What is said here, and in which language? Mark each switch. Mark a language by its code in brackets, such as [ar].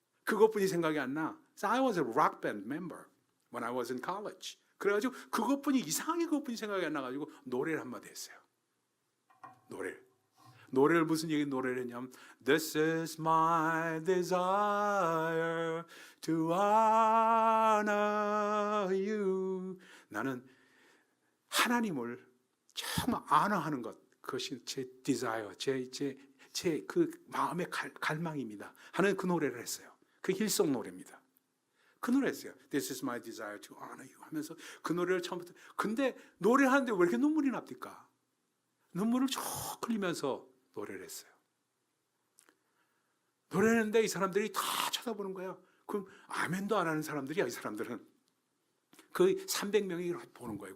[en] So I was a rock band member when I was in college. [ko] 그래가지고 이상하게 그것뿐이 생각이 안 나가지고 노래를 한마디 했어요. 노래를 무슨 노래를 했냐면 [en] This is my desire to honor you. [ko] 나는 하나님을 정말 honor하는 것, 그것이 제 desire, 제 그 마음의 갈망입니다 하는 그 노래를 했어요. 그 힐송 노래입니다. 그 노래였어요. [en] This is my desire to honor you [ko] 하면서 그 노래를 처음부터. 근데 노래하는데 왜 이렇게 눈물이 납니까? 눈물을 쭉 흘리면서 노래를 했어요. 노래하는데 이 사람들이 다 쳐다보는 거야. 그럼 아멘도 안 하는 사람들이야. 이 사람들은 거의 300명이 보는 거예요.